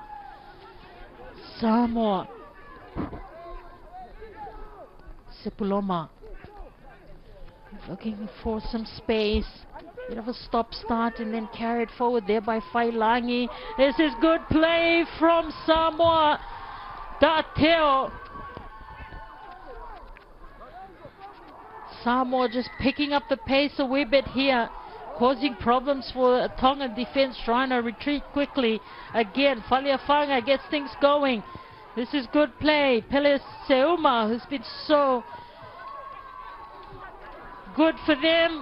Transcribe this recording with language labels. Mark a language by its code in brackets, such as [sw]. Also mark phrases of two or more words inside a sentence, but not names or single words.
[en] Samoa. Sepuloma looking for some space. Bit of a stop-start and then carried forward there by Failangi. This is good play from Samoa. Dateo. Samoa just picking up the pace a wee bit here, causing problems for a Tongan defense trying to retreat quickly. Again, Faleafanga gets things going. This is good play. Pele Seuma, who's been so good for them.